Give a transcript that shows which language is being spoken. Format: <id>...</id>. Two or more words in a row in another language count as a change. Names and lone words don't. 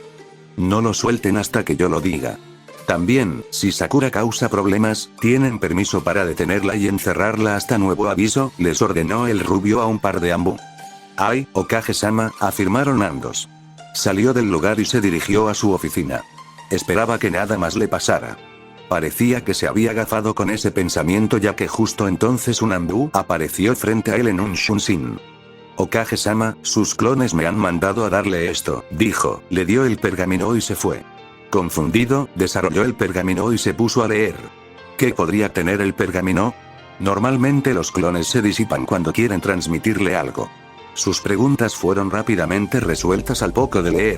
<es>No lo suelten hasta que yo lo diga. También, si Sakura causa problemas, tienen permiso para detenerla y encerrarla hasta nuevo aviso, les ordenó el rubio a un par de Anbu. Ay, Okage-sama, afirmaron ambos. Salió del lugar y se dirigió a su oficina. Esperaba que nada más le pasara. Parecía que se había agafado con ese pensamiento ya que justo entonces un Anbu apareció frente a él en un Shunshin. Okage-sama, sus clones me han mandado a darle esto, dijo, le dio el pergamino y se fue. Confundido, desarrolló el pergamino y se puso a leer. ¿Qué podría tener el pergamino? Normalmente los clones se disipan cuando quieren transmitirle algo. Sus preguntas fueron rápidamente resueltas al poco de leer.</es>